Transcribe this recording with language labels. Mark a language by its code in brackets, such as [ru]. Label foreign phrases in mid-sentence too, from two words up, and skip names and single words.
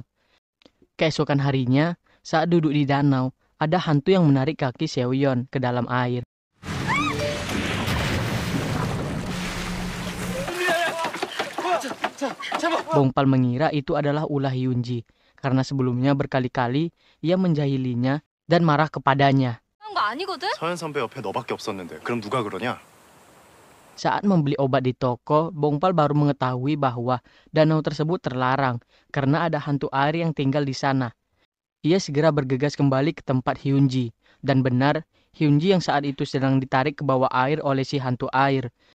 [id] Keesokan harinya, saat duduk di danau, ada hantu yang menarik kaki Seoyeon ke dalam air. Bongpal mengira itu adalah ulah Hyunji, karena sebelumnya berkali-kali ia menjahilinya dan marah kepadanya. [ko] 그런 거 아니거든? 서현 선배 옆에 너밖에 없었는데 그럼 누가 그러냐? [id] Saat membeli obat di toko, Bongpal baru mengetahui bahwa danau tersebut terlarang karena ada hantu air yang tinggal di sana. Ia segera bergegas kembali ke tempat Hyunji, dan benar, Hyunji yang saat itu sedang ditarik ke bawah air oleh si hantu air.